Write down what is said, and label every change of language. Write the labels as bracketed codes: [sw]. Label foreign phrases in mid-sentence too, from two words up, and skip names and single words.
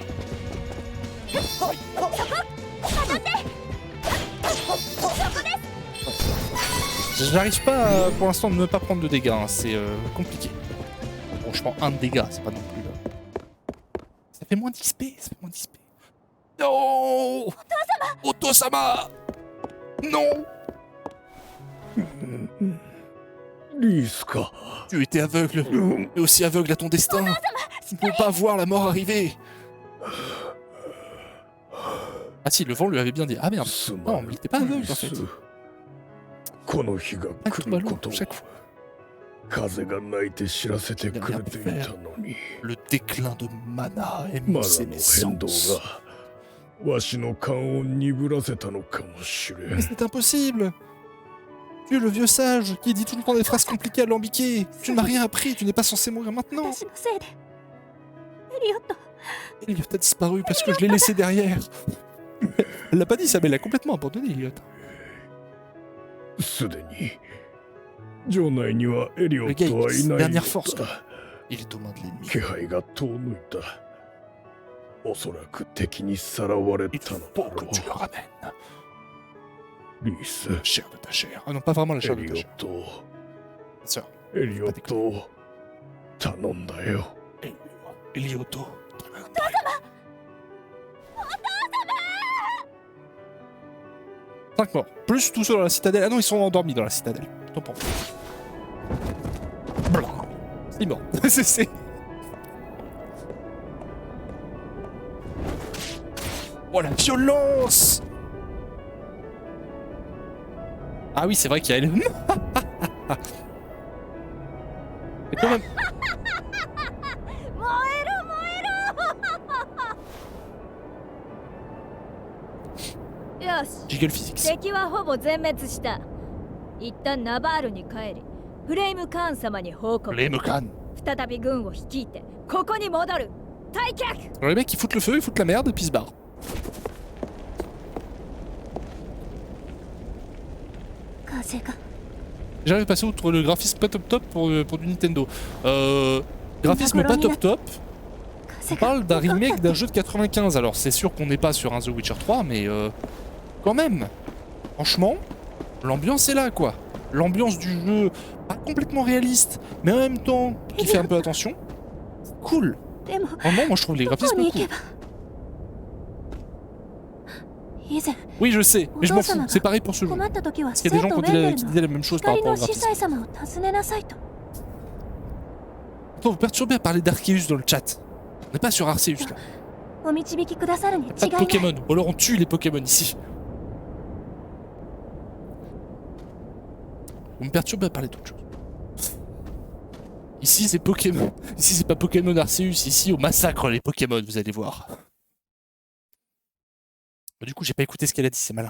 [fr] Je n'arrive pas pour l'instant de ne pas prendre de dégâts, hein. C'est compliqué. Franchement, 1 de dégâts, c'est pas non plus... Ça fait moins d'XP, ça fait moins d'XP. Non, Oto-sama. Non. [ja] リースか [fr] Tu étais aveugle, mais aussi aveugle à ton destin. Tu ne peux pas voir la mort arriver. Ah si, le vent lui avait bien dit. Ah merde. [ja] すま [fr] Non, [ja] ぬ [fr] il était pas aveugle en fait. [ja] この日が [fr] Ah, [ja] 来 [fr] tout [ja] る [fr] ballon, [ja] ことを [fr] chaque fois. [ja] 風が鳴いて知らせてくれていたのに [fr] Le déclin de Mana [ja] マナ [fr] émoussait [ja] の [fr] mes [ja] 変動 [fr] sens. [ja] がわしの勘を鈍らせたのかもしれ [fr] Mais [ja] ん [fr] c'est impossible. Tu es le vieux sage qui dit tout le temps des phrases compliquées alambiquées. Tu ne m'as rien appris, tu n'es pas censé mourir maintenant. [ja] 私のせいでエリオット [fr] Elliot a disparu parce que je l'ai laissé derrière. Elle l'a pas dit ça, mais elle l'a complètement abandonné, Elliot. [ja] すでに城内にはエリオットはいない [fr] dernière [ja] よ [fr] force, [ja] うだ [fr] Il est aux mains de l'ennemi. [ja] 気配が遠のいたおそらく敵にさらわれ [fr] Il [ja] たの [fr] faut [ja] だ [fr] que [ja] ろ [fr] tu le [ja] う [fr] ramènes. [ja] リース [fr] Chair de ta chair. Ah non, pas vraiment la [ja] エ [fr] chair de [ja] リ [fr] ta [ja] オ [fr] chair. [ja] ットを [fr] Tiens, [ja] エリオットを頼んだよ [fr] Elioto. Cinq morts. Plus tous ceux dans la citadelle. Ah non, ils sont endormis dans la citadelle. Tant pour vous. Blanc. C'est mort. C'est... Oh la violence! Ah oui, c'est vrai qu'il y a elle. Mais quand même. [ja] 燃えろ燃えろよし [en] Jiggle physics. [ja] 敵はほぼ全滅した。一旦ナバールに帰り、フレイムカーン様に報告。 [fr] Les Mecan. [ja] 再び軍を率いて、ここに戻る。退却。 [fr] Alors les mecs ils foutent le feu, ils foutent la merde et puis ils se barrent. [ja] 風が [fr] J'arrive à passer outre le graphisme pas top top pour du Nintendo. Graphisme pas top top. [ja] 風 [fr] On [ja] が [fr] parle d'un remake d'un jeu de 95. Alors c'est sûr qu'on n'est pas sur un The Witcher 3, mais quand même. Franchement, l'ambiance est là quoi. L'ambiance du jeu, pas complètement réaliste, mais en même temps qui fait un peu attention. Cool. [ja] でも [fr] Vraiment, moi je trouve les [ja] どこ [fr] graphismes [ja] に行 [fr] cool. [ja] けば以前 [fr] Oui, je sais, mais je m'en fous. C'est pareil pour ce jeu. [ja] 困った時は [fr] Parce qu'il y a des [ja] 生 [fr] gens [ja] 徒 [fr] qui [ja] ウェンデル [fr] disaient la [ja] の [fr] même chose par [ja] 光 [fr] rapport au [ja] の司 [fr] graphisme. [ja] 祭様を訪ねなさいと [fr] Attends, vous perturbez à parler d'Arceus dans le chat. On n'est pas sur Arceus là. [ja] お導きくださるに違い [fr] Pas de [ja] ない [fr] Pokémon. Ou alors on tue les Pokémon ici. Vous me perturbez à parler d'autre chose. Ici c'est Pokémon. Ici c'est pas Pokémon Arceus. Ici on massacre les Pokémon, vous allez voir. Du coup j'ai pas écouté ce qu'elle a dit, c'est malin.